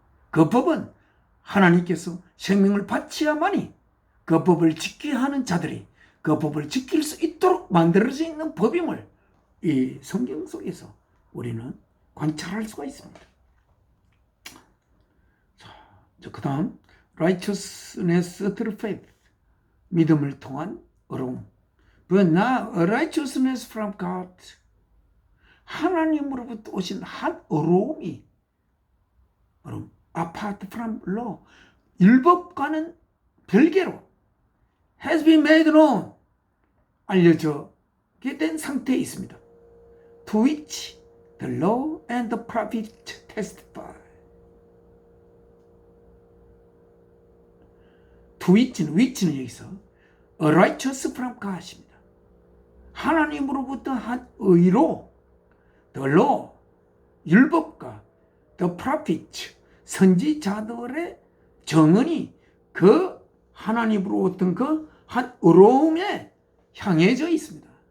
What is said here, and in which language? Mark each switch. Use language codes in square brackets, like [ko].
[ko] 그 법은 하나님께서 생명을 바치야만이 그 법을 지켜야 하는 자들이 그 법을 지킬 수 있도록 만들어져 있는 법임을 이 성경 속에서 우리는 관찰할 수가 있습니다. 자, 그 다음 [en] righteousness through faith [ko] 믿음을 통한 의로움. [en] But now a righteousness from God [ko] 하나님으로부터 오신 한 의로움이 [en] apart from law [ko] 율법과는 별개로 [en] has been made known [ko] 알려져게 된 상태에 있습니다. [en] To which the law and the prophet testify. To which는 [ko] 여기서 [en] a righteous from God입니다. [ko] 하나님으로부터 한 의로 [en] the law [ko] 율법과 [en] the prophet [ko] 선지자들의 정언이 그 하나님으로부터 그 한 의로움에 향해져 있습니다.